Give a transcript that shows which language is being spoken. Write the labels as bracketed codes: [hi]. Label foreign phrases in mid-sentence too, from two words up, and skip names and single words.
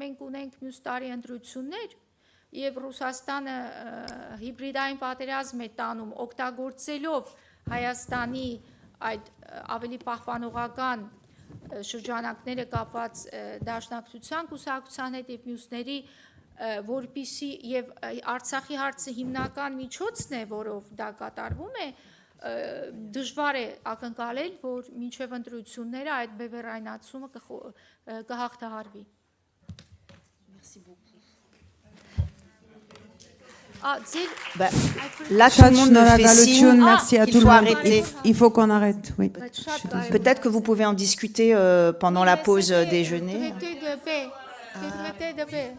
[hy] մենք ունենք մյուս տարի ընտրություններ եւ Ռուսաստանը հիբրիդային պատերազմ է տանում օգտագործելով Հայաստանի այդ ավելի պահպանողական շրջանակները կապված դաշնակցության կուսակցության հետ եւ մյուսների որպիսի եւ Արցախի հարցը հիմնական միջոցն է, որով դա կատարվում է, դժվար է ակնկալել, որ մինչև ընտրությունները այդ բևեռայնացումը կհաղթահարվի։ [fr] Là, tout le monde me fait signe. Merci à Il tout faut le monde. arrêter. Il faut qu'on arrête. Oui. Peut-être que vous pouvez en discuter pendant la pause déjeuner. Traité de paix.